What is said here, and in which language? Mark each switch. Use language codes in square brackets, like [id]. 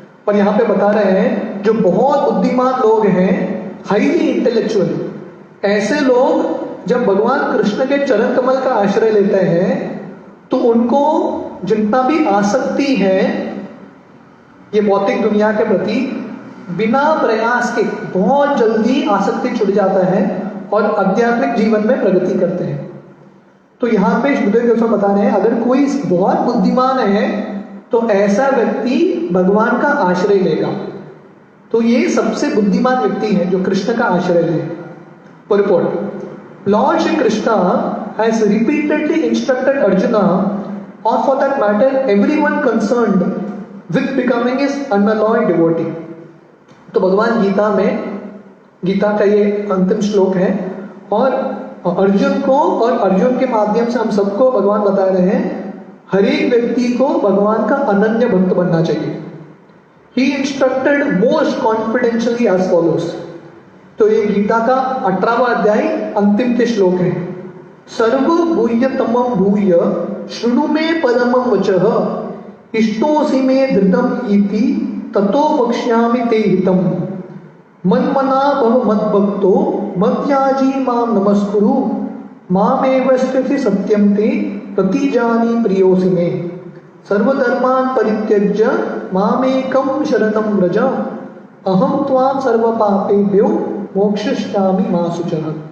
[hi] और यहाँ पे बता रहे हैं जो बहुत बुद्धिमान लोग हैं, [en] highly intellectual, [hi] ऐसे लोग जब भगवान कृष्ण के चरण कमल का आश्रय लेते हैं तो उनको जितना भी आसक्ति है ये भौतिक दुनिया के प्रति, बिना प्रयास के बहुत जल्दी आसक्ति छूट जाता है और आध्यात्मिक जीवन में प्रगति करते हैं। तो यहाँ पे शुभदेव गोस्वामी बता रहे हैं अगर कोई बहुत बुद्धिमान है तो ऐसा व्यक्ति भगवान का आश्रय लेगा। तो ये सबसे बुद्धिमान व्यक्ति है जो कृष्ण का आश्रय ले। [en] Purport. Lord Shri Krishna has repeatedly instructed Arjuna, or for that matter everyone concerned with becoming his unalloyed devotee. [hi] तो भगवान गीता में, गीता का ये अंतिम श्लोक है और अर्जुन को और अर्जुन के माध्यम से हम सबको भगवान बता रहे हैं हर एक व्यक्ति को भगवान का अनन्य भक्त बनना चाहिए। [en] He instructed most confidentially as follows. [hi] तो ये गीता का 18वां अध्याय अंतिम के श्लोक है। [sa] सर्व भूयतमं भूय शृणु मे परमं वचः इष्टोऽसि मे धृतम् इति ततो वक्ष्यामि ते हितम् मन्मना भव मद्भक्तो मद्याजी मां नमस्कुरु मामेव स्थिति सत्यं ते प्रतिजानी प्रियोऽसि मे सर्वधर्मान् परित्यज्य मामेकं शरणं व्रज अहं त्वां सर्वपापेभ्यो मोक्षयिष्यामि मा शुचः।